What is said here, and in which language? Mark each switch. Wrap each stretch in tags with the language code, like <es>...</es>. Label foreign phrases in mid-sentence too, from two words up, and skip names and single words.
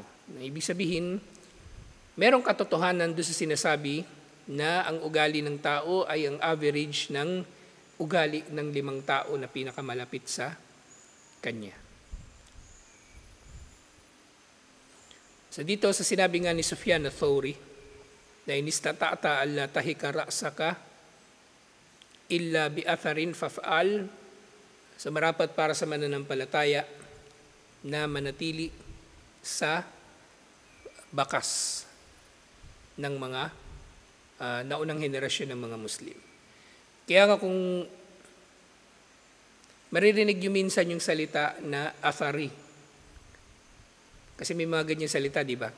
<tl>Ibig sabihin, merong katotohanan doon sa sinasabi na ang ugali ng tao ay ang average ng ugali ng 5 tao na pinakamalapit sa kanya. So dito sa sinabi nga ni Sufyan al-Thawri, na</tl> <ar>إن استطعت ألا تحك رأسك إلا بأثر فافعل,</ar> <tl>so marapat para sa mananampalataya na manatili sa bakas ng mga naunang henerasyon ng mga Muslim. Kaya nga kung maririnig nyo minsan yung salita na athari, kasi may mga ganyan salita, di ba?</tl>